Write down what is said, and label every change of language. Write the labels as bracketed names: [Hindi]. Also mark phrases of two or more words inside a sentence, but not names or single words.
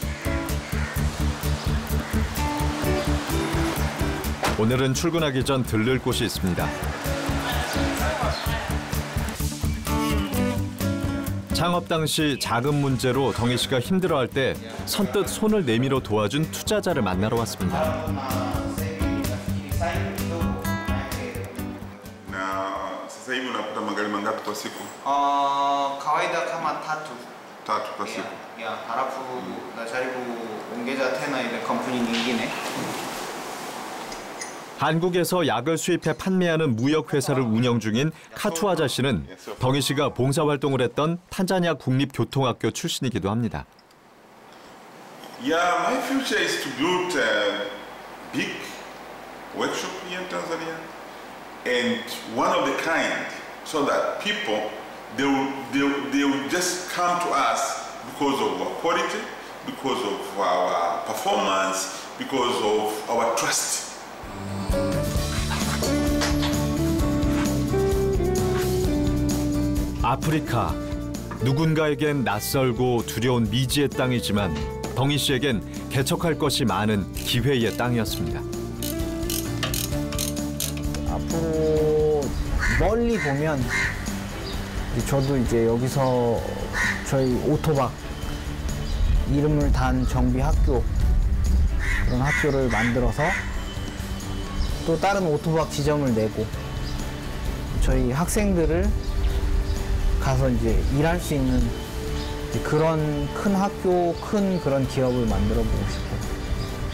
[Korean] 오늘은 출근하기 전 들를 곳이 있습니다. 창업 당시 자금 문제로 덩이 씨가 힘들어할 때 선뜻 손을 내밀어 도와준 투자자를 만나러 왔습니다. [Swahili] Sasa hivi unapata magari mangapi kwa siku? kawaida kama tatu. Tatu kwa siku. halafu najaribu ongeza tena ile kampuni nyingine. [Korean] 한국에서 약을 수입해 판매하는 무역회사를 운영 중인 카투 아저씨는 덩이 씨가 봉사활동을 했던 탄자니아 국립교통학교 출신이기도 합니다. [English] Yeah, my future is to build a big workshop here in Tanzania, and one of the kind, so that people they will just come to us because of our quality, because of our performance, because of our trust. [Korean] 아프리카, 누군가에겐 낯설고 두려운 미지의 땅이지만 덩이 씨에겐 개척할 것이 많은 기회의 땅이었습니다. 앞으로 멀리 보면 저도 이제 여기서 저희 오토박 이름을 단 정비 학교 그런 학교를 만들어서 또 다른 오토박 지점을 내고 저희 학생들을 가서 이제 일할 수 있는 그런 큰 학교, 큰 그런 기업을 만들어 보고 싶어요.